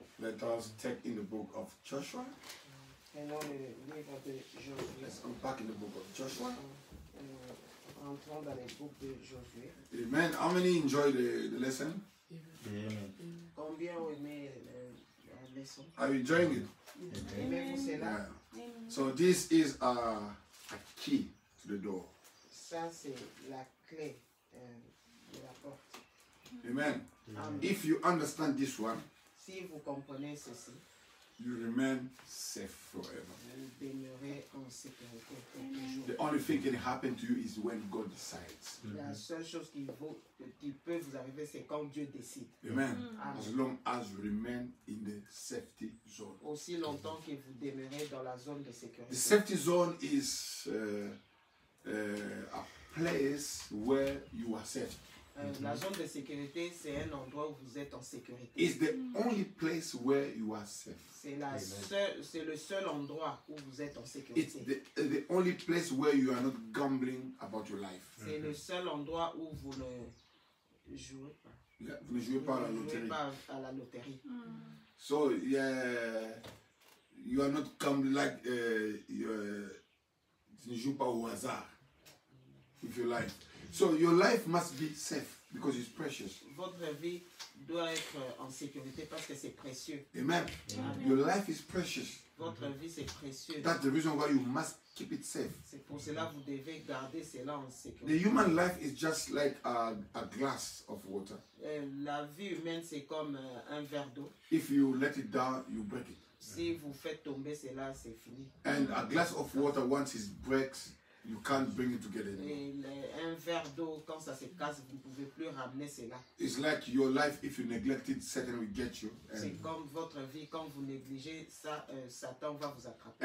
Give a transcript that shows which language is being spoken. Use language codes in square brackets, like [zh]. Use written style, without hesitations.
[en] Let us take in the book of Joshua. [fr] Prenons le livre de Josué. [en] Let's go back in the book of Joshua. [fr] Entrons dans les books de Josué. Amen. [en] How many enjoy the lesson? Amen. [fr] Combien ont aimé la leçon? [en] Are you enjoying it? [fr] Aimez-vous cela? Yeah. [en] So this is a key to the door. [fr] Ça c'est la clé de la porte. Amen. Amen. [en] If you understand this one, [fr] si vous comprenez ceci, [en] you remain safe forever. [fr] Vous demeurez en sécurité pour toujours. [en] The only thing can happen to you is when God decides. [fr] La seule chose qui peut vous arriver, c'est quand Dieu décide. Amen. [en] As long as you remain in the safety zone. [fr] Aussi longtemps que vous demeurez dans la zone de sécurité. [en] The safety zone is a place where you are safe. [fr] La zone de sécurité, c'est un endroit où vous êtes en sécurité. [en] It's the only place where you are safe. [fr] C'est le seul endroit où vous êtes en sécurité. [en] It's the only place where you are not gambling about your life. [fr] C'est le seul endroit où vous ne jouez pas. Yeah, vous ne jouez pas à la loterie. [en] So yeah, you are not gambling like [fr] tu ne joues pas au hasard [en] with your life. So your life must be safe because it's precious. [fr] Votre vie doit être en sécurité parce que c'est précieux. [en] Amen. Amen. Your life is precious. [fr] Votre vie c'est précieux. [en] That's the reason why you must keep it safe. [fr] C'est pour cela que vous devez garder cela en sécurité. [en] The human life is just like a glass of water. [fr] La vie humaine c'est comme un verre d'eau. [en] If you let it down, you break it. [fr] Si vous faites tomber cela, c'est fini. [en] And a glass of water, once it breaks, You can't bring it together anymore. [fr] Et un verre d'eau, quand ça se casse, vous ne pouvez plus ramener cela. [en] It's like your life, if you neglect it, Satan will get you. [fr] C'est comme votre vie, quand vous négligez ça, Satan va vous attraper.